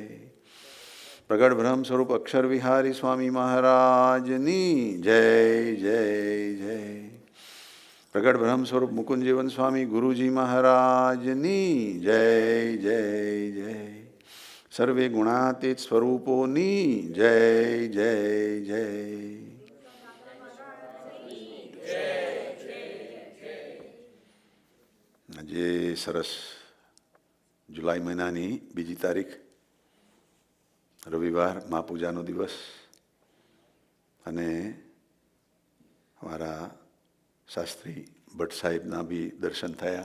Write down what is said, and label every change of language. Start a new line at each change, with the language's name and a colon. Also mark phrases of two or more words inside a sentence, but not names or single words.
Gujarati: પ્રગટ બ્રહ્મ સ્વરૂપ અક્ષર વિહારી સ્વામી મહારાજ ની જય જય જય। પ્રગટ બ્રહ્મ સ્વરૂપ મુકુંદ જીવન સ્વામી ગુરુજી મહારાજ ની જય જય જય। સર્વે ગુણાતીત સ્વરૂપો ની જય જય જય। આજે સરસ જુલાઈ મહિનાની 2 તારીખ રવિવાર મહાપૂજાનો દિવસ અને અમારા શાસ્ત્રી ભટ્ટ સાહેબના બી દર્શન થયા.